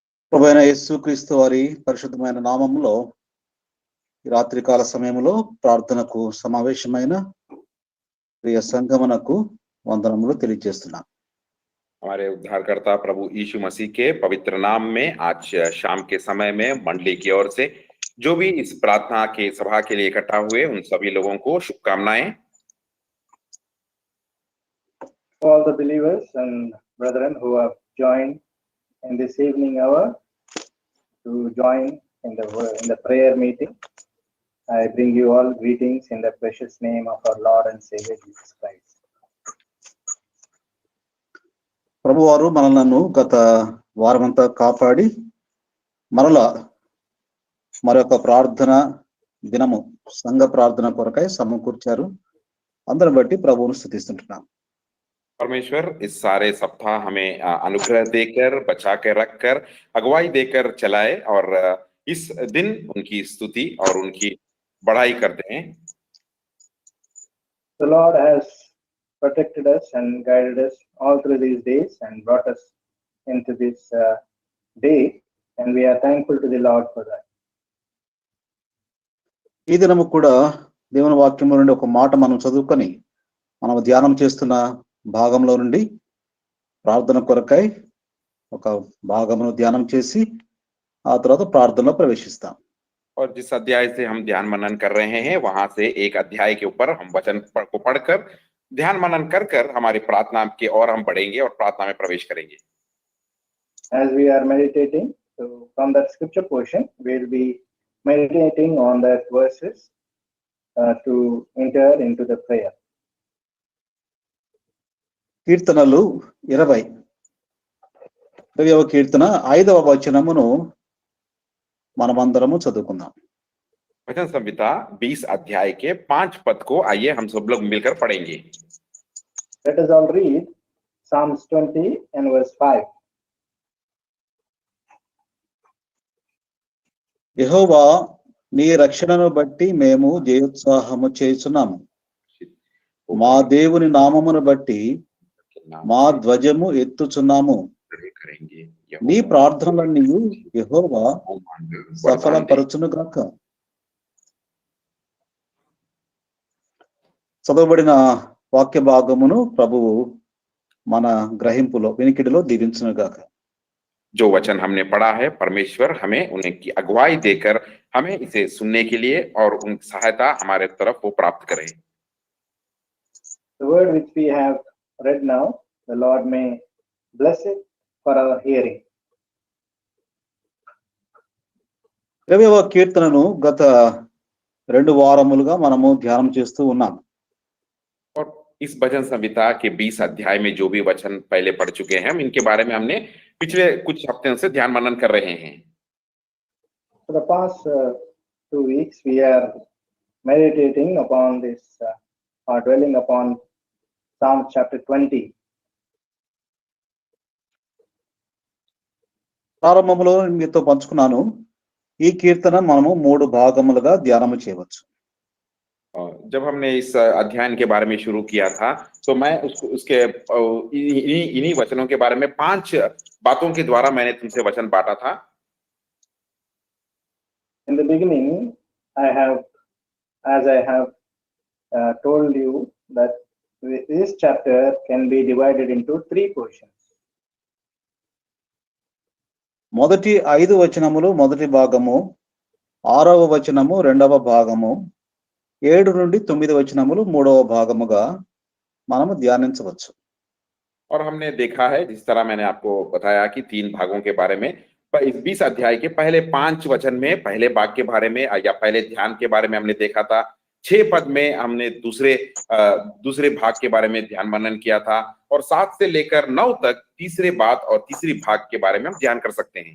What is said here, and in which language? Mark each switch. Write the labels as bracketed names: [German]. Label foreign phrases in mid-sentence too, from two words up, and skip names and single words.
[Telugu] ప్రభువైన యేసుక్రీస్తు వారి పరిశుద్ధమైన నామములో ఈ రాత్రికాల సమయంలో ప్రార్థనకు సమావేశమైన ప్రియ సంగమనకు వందనములు తెలియజేస్తున్నాను. [Hindi] हमारे उद्धारकर्ता प्रभु यीशु मसीह के पवित्र नाम में आज शाम के समय में मंडली की ओर से जो भी इस प्रार्थना के सभा के लिए इकट्ठा हुए उन सभी लोगों को शुभकामनाएं। [English] All the believers and brethren who have joined in this evening hour to join in the prayer meeting, I bring you all greetings in the precious name of our Lord and Savior Jesus Christ. [Telugu] ప్రభువారు మనలను గత వారమంతా కాపాడి మరలా మరొక ప్రార్థన దినము సంఘ ప్రార్థన కొరకై సమకూర్చారు. అందరిని బట్టి ప్రభువును స్తుతిస్తుంటున్నాం. [Hindi] परमेश्वर इस सारे सप्ताह हमें अनुग्रह देकर बचा कर रखकर अगुवाई देकर चलाए और इस दिन उनकी स्तुति और उनकी बढ़ाई करते हैं। [English] The Lord has protected us and guided us all through these days and brought us into this day, and we are thankful to the Lord for that. [Telugu] ఈ దినము కూడా దేవుని వాక్యము నుండి ఒక మాట మనం చదువుకొని మనం ధ్యానం చేస్తున్న భాగంలో నుండి ప్రార్థన కొరకై ఒక భాగమును ధ్యానం చేసి ఆ తర్వాత ప్రార్థనలో ప్రవేశిస్తాం. [Hindi] और जिस अध्याय से हम ध्यान मनन कर रहे हैं वहां से एक अध्याय के ऊपर हम वचन को पढ़कर ध्यान मनन कर कर हमारी प्रार्थना के और हम बढ़ेंगे और प्रार्थना में प्रवेश करेंगे। [English] As we are meditating, so from that scripture portion, we will be meditating on that verses to enter into the prayer. [Telugu] కీర్తనలు 20వ కీర్తన 5వ వచనమును మనమందరము చదువుకుందాం. [Hindi] वचन संहिता 20 अध्याय के 5 पद को आइए हम सब लोग मिलकर पढ़ेंगे। [English] Let us all read Psalms 20 and verse 5. [Telugu] యెహోవా నీ రక్షణను బట్టి మేము జయోత్సాహము చేయుచున్నాము. మా దేవుని నామమును బట్టి మా ధ్వజము ఎత్తుచున్నాము. నీ ప్రార్థనలన్నీ యెహోవా సఫలపరచును గాక. చదవబడిన వాక్య భాగమును ప్రభువు మన గ్రహింపులో వినికిడిలో దీవించును గాక. [Hindi] जो वचन हमने पढ़ा है परमेश्वर हमें उन्हें की अगुवाई देकर हमें इसे सुनने के लिए और उन सहायता हमारे तरफ वो प्राप्त करें। [English] The word which we have read now, the Lord may bless it for our hearing. [Telugu] 20వ కీర్తనను గత 2 వారములుగా మనము ధ్యానం చేస్తూ ఉన్నాం. [Hindi] और इस भजन संहिता के 20 अध्याय में जो भी वचन पहले पढ़ चुके हैं इनके बारे में हमने पिछले कुछ हफ्तों से ध्यान मनन कर रहे हैं। [English] For the past 2 weeks, we are meditating upon this or dwelling upon Psalm chapter 20. [Telugu] ప్రారంభంలో మీతో పంచుకున్నాను. ఈ కీర్తన మనము 3 భాగములుగా ధ్యానం చేయవచ్చు. [Hindi] जब हमने इस अध्ययन के बारे में शुरू किया था तो मैं उसके इन्हीं वचनों के बारे में 5 बातों के द्वारा मैंने तुमसे वचन बांटा था। [English] In the beginning, as I have told you that this chapter can be divided into 3 portions. [Telugu] మొదటి 5 వచనములు మొదటి భాగము, 6వ వచనము రెండవ భాగము, 7 నుండి 9 వచనములు మూడవ భాగముగా మనము ధ్యానించవచ్చు. [Hindi] और हमने देखा है जिस तरह मैंने आपको बताया कि 3 भागों के बारे में इस 20 अध्याय के पहले 5 वचन में पहले भाग के बारे में या पहले ध्यान के बारे में हमने देखा था। 6 पद में हमने दूसरे भाग के बारे में ध्यान मनन किया था और 7 से लेकर 9 तक तीसरे बात और तीसरी भाग के बारे में हम ध्यान कर सकते हैं।